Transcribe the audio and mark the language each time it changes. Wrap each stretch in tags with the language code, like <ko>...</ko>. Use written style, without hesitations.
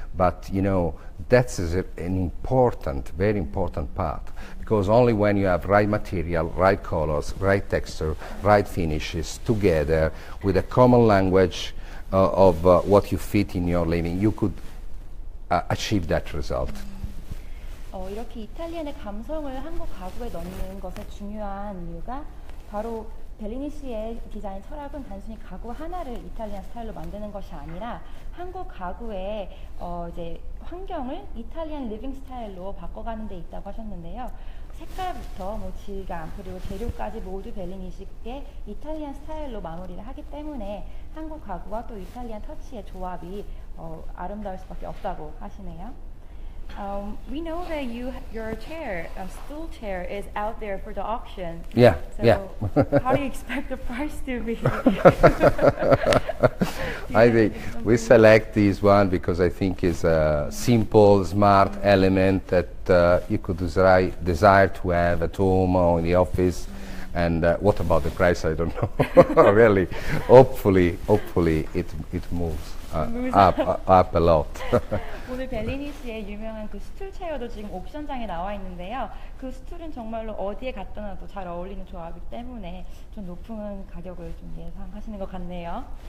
<en>But you know, that's an important, very important part, because only when you have right material, right colors, right texture, right finishes together with a common language of what you fit in your living, you could achieve that result.</en> <ko>이렇게 이탈리안의 감성을 한국 가구에 넣는 것의 중요한 이유가 바로 벨리니 씨의 디자인 철학은 단순히 가구 하나를 이탈리안 스타일로 만드는 것이 아니라 한국 가구의 이제 환경을 이탈리안 리빙 스타일로 바꿔가는 데 있다고 하셨는데요. 색깔부터 뭐 질감 그리고 재료까지 모두 벨리니 씨의 이탈리안 스타일로 마무리를 하기 때문에 한국 가구와 또 이탈리안 터치의 조합이 아름다울 수밖에 없다고 하시네요.</ko> <en>We know that your chair, stool chair, is out there for the auction. Yeah, so yeah. How do you expect the price to be? I think we select this one because I think it's a simple, smart element that you could desire to have at home or in the office. And what about the price? I don't know. Really, hopefully it moves up a lot.</en> <ko>오늘 벨리니 씨의 유명한 그 스툴 체어도 지금 옥션장에 나와 있는데요. 그 스툴은 정말로 어디에 갖다 놔도 잘 어울리는 조합이기 때문에 좀 높은 가격을 좀 예상하시는 것 같네요.</ko>